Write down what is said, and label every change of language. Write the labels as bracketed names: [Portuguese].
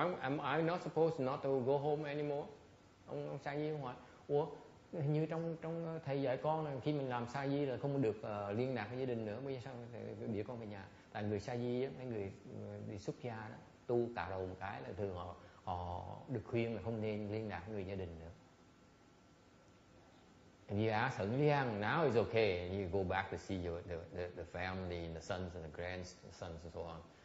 [English] Am I not supposed not to go home anymore? [Vietnamese] Ông sa di hỏi, ủa, hình như trong thầy dạy con là khi mình làm sa di là không được liên lạc với gia đình nữa. Bây giờ sao để con về nhà? Tại người sa di, mấy người đi xuất gia đó, tu cạo đầu một cái là thường họ được khuyên là không nên liên lạc với người gia đình nữa. [English] And you ask her, now it's okay, and you go back to see the family, and the sons and the grandsons and so on.